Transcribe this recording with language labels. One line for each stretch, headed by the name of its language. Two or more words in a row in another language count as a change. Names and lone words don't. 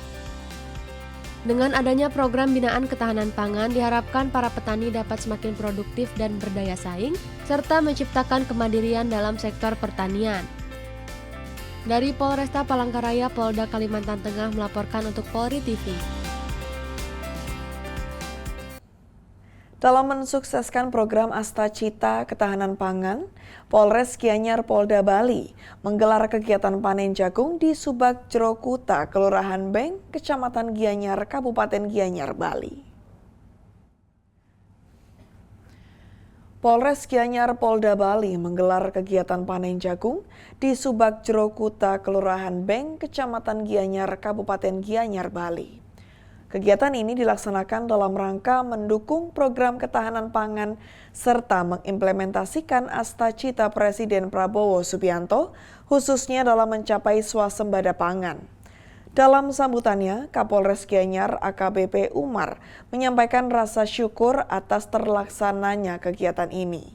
Indonesian: Dengan adanya program binaan ketahanan pangan, diharapkan para petani dapat semakin produktif dan berdaya saing, serta menciptakan kemandirian dalam sektor pertanian. Dari Polresta Palangkaraya, Polda Kalimantan Tengah melaporkan untuk Polri TV. Dalam mensukseskan program Astacita Ketahanan Pangan, Polres Gianyar Polda Bali menggelar kegiatan panen jagung di Subak Jerokuta, Kelurahan Beng, Kecamatan Gianyar, Kabupaten Gianyar, Bali. Polres Gianyar Polda Bali menggelar kegiatan panen jagung di Subak Jerokuta, Kelurahan Beng, Kecamatan Gianyar, Kabupaten Gianyar, Bali. Kegiatan ini dilaksanakan dalam rangka mendukung program ketahanan pangan serta mengimplementasikan Astacita Presiden Prabowo Subianto, khususnya dalam mencapai swasembada pangan. Dalam sambutannya, Kapolres Gianyar AKBP Umar menyampaikan rasa syukur atas terlaksananya kegiatan ini.